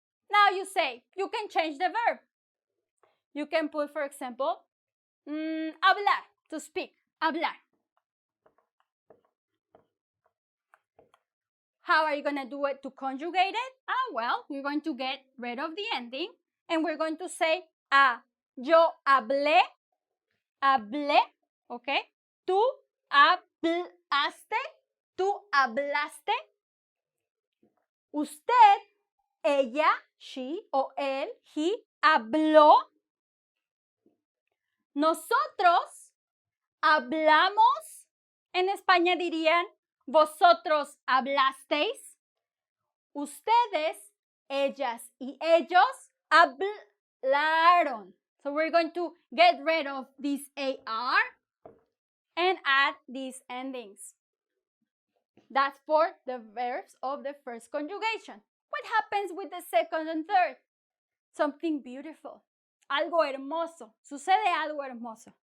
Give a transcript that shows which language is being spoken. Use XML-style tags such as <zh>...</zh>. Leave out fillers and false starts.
<en>Now you say, you can change the verb. You can put, for example, hablar, to speak, hablar. How are you going to do it to conjugate it? Well, we're going to get rid of the ending and we're going to say,</en> <es>yo hablé,</es> <en>okay?</en> <es>Tú hablaste, tú hablaste. Usted, ella, she o él, he, habló. Nosotros hablamos. En España dirían, vosotros hablasteis. Ustedes, ellas y ellos hablaron.</es> <en>So we're going to get rid of this AR and add these endings. That's for the verbs of the first conjugation. What happens with the second and third? Something beautiful.</en> <es>Algo hermoso. Sucede algo hermoso.</es>